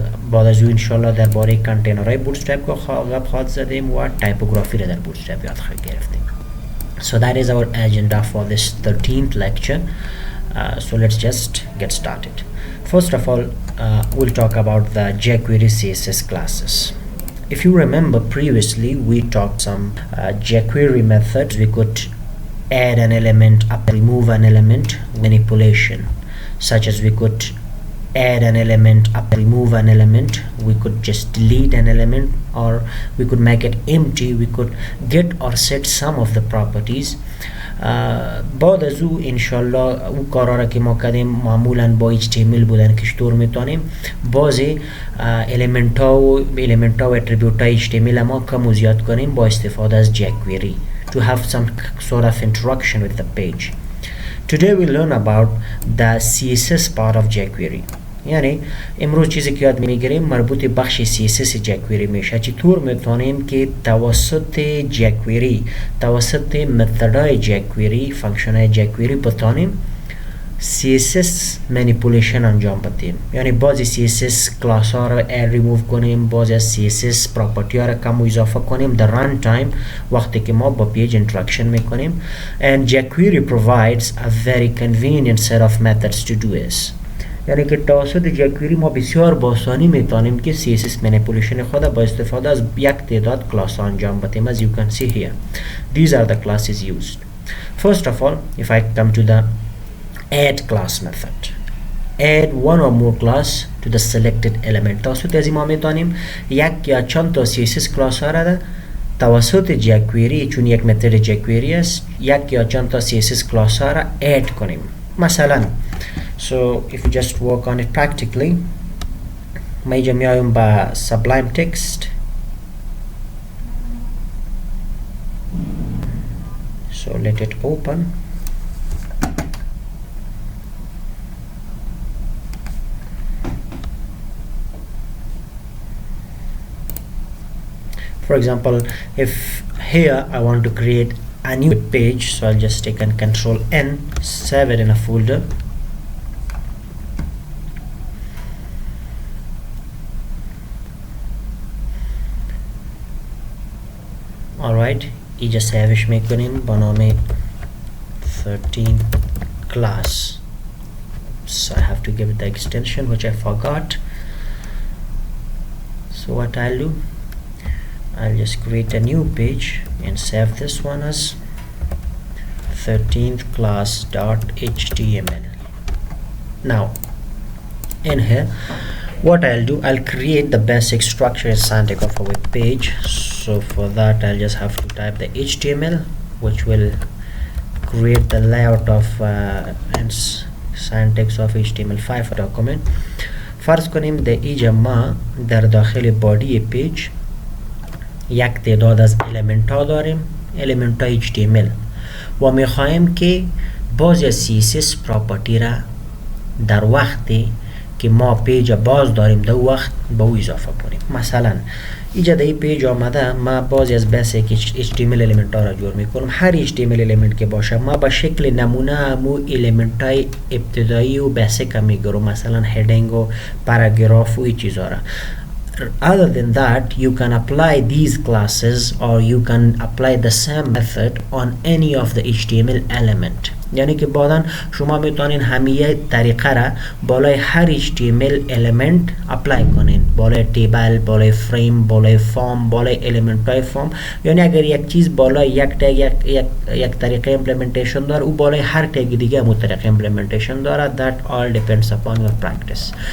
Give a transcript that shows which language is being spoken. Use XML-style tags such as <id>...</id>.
<fa>بعد از اون انشالله درباره کانتینرهای bootstrap کو خواهد زدیم و تایپوگرافی را در bootstrap یاد خواهید گرفتیم.</fa> <en>So that is our agenda for this 13th lecture. So let's just get started. First of all, we'll talk about the jQuery CSS classes. If you remember previously we talked some jQuery methods. We could add an element, remove an element, manipulation, such as we could add an element, remove an element, we could just delete an element, or we could make it empty, we could get or set some of the properties.</en> <fa>بعد از او انشالله او کارا را که ما کردیم معمولا با HTML بودن که چطور میتونیم بعضی element ها و attribute های HTML ما کم و زیاد کنیم با استفاده از jQuery</fa> <en>to have some sort of interaction with the page. Today we learn about the CSS part of jQuery.</en> <fa>یعنی امروز چیزی که یاد میگیریم مربوط بخش CSS jQuery میشه. چطور میتونیم که توسط jQuery توسط متدای jQuery فانکشنای jQuery بتونیم CSS manipulation انجام بدیم. یعنی بعضی CSS کلاس ها را remove کنیم، بعضی از CSS property ها را کم و اضافه کنیم در run time وقتی که ما با پیج interaction میکنیم.</fa> <en>And jQuery provides a very convenient set of methods to do this.</en> <fa>یعنی که توسط jQuery ما بسیار با آسانی میتونیم که CSS manipulation خود با استفاده از یک تعداد کلاس ها انجام بدیم.</fa> <en>As you can see here, these are the classes used. First of all, if I come to the add class method, add one or more class to the selected element.</en> <fa>توسط از این ما میتونیم یک یا چند تا CSS کلاس ها را توسط jQuery، چون یک متد jQuery است، یک یا چند تا CSS کلاس ها را add کنیم. مثلا</fa> <en>so if you just work on it practically,</en> <fa>ما اینجا میایم با</fa> <en>sublime text. So let it open. For example, if here I want to create a new page, so I'll just take and Control N, save it in a folder. Alright,</en> <fa>اینجا سیوش میکنیم با نام 13 class.</fa> <en>So I have to give it the extension which I forgot. So what I'll do, I'll just create a new page and save this one as 13th class.html. Now in here what I'll do, I'll create the basic structure and syntax of a web page. So for that I'll just have to type the HTML which will create the layout of and syntax of HTML5 document.</en> <fa>فرض کنیم در اینجا ما در داخل بادی پیج یک تعداد از element ها داریم، element ها HTML و میخواهیم که بعضی از CSS property را در وقتی که ما پیج باز داریم در وقت به او اضافه کنیم. مثلا اینجا در این پیج آمده ما بعضی از basic HTML element ها را جور میکنم. هر HTML element که باشه ما به شکل نمونه همو element های ابتدایی و basic هم میگیرم، مثلا heading و paragraph و این چیزها را.</fa> <en>Other than that, you can apply these classes or you can apply the same method on any of the HTML element.</en> <fa>یعنی که بعدا شما میتونین همه طریقه را بالای هر HTML element اپلای کنین، بالای تیبل، بالای فریم، بالای فارم، بالای element های فارم. یعنی اگر یک چیز بالای یک تگ یک طریقه implementation داره، او بالای هر تگ دیگه هم طریقه implementation داره.</fa> <en>that all depends upon your practice.</en>